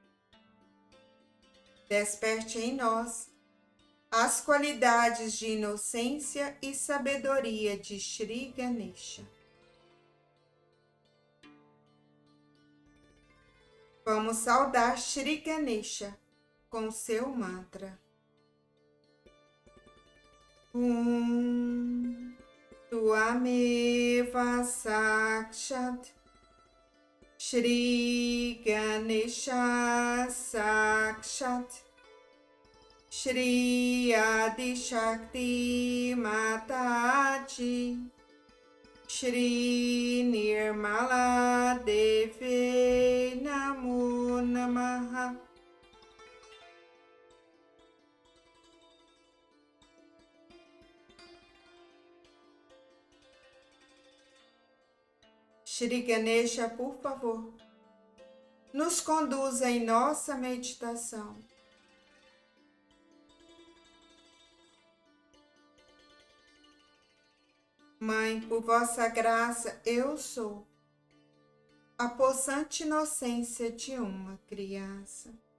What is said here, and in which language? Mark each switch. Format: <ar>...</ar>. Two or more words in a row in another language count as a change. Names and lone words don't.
<pt>Desperte em nós as qualidades de inocência e sabedoria de Shri Ganesha. Vamos saudar Shri Ganesha com seu mantra.</pt> <sa>Tuameva Sakshat Shri Ganesha Sakshat Shri Adi Shakti Mataji Shri Nirmala Deve Namo Namaha.</sa> <pt>Shri Ganesha, por favor, nos conduza em nossa meditação. Mãe, por vossa graça, eu sou a possante inocência de uma criança.</pt>